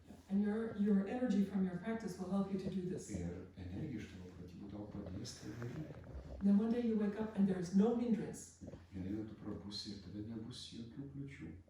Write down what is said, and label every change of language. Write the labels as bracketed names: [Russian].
[English] And your energy from your practice will help you to do this. [Lithuanian] Ir energija iš tavo pratybų tau padės tai daryti. [English] Then one day you wake up and there's no hindrance. [Lithuanian] Vieną dieną tu prabusi ir tada nebus jokių kliūčių.